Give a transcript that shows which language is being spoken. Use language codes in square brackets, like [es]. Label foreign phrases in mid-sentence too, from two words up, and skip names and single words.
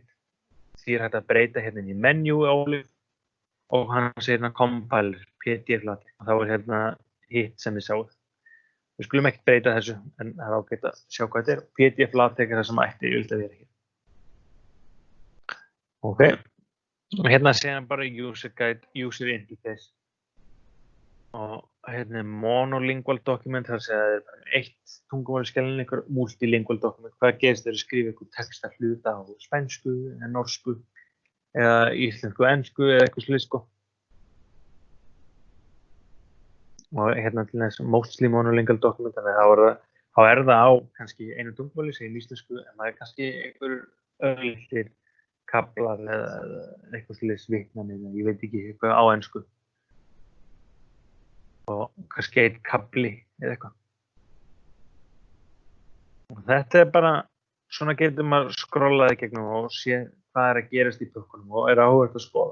[is] Því hægt að breyta hérna í menu álið og hann segir hérna compiler, PDF latex og þá hérna hitt sem við sáum. Við skulum ekkert breyta þessu en það ágætt að sjá hvað þetta er. PDF latex það sem ætti að vera hér. Ok, og hérna segir hann bara [en] user guide, user interface [is] og hérna [en] monolingual document, [is] það segir að það bara eitt tungumáli einhver [en] multilingual document, [is] hvað gerist þegar skrifa einhver texta hluta á spænsku eða norsku eða íslensku ensku eða eitthvað slíkt sko. Og hérna til þess [en] mostly monolingual document, [is] þannig að þá það á kannski einu tungumáli, segjum íslensku, en það kannski einhver örlitlir kaflar eða eitthvað slíkt vitnanir, ég veit ekki eitthvað á ensku. Og kannski einn kafli eða eitthvað. Og þetta bara, svona getur maður skrollaði gegnum og sé hvað að gerast í pökkunum og áhugavert að skoða.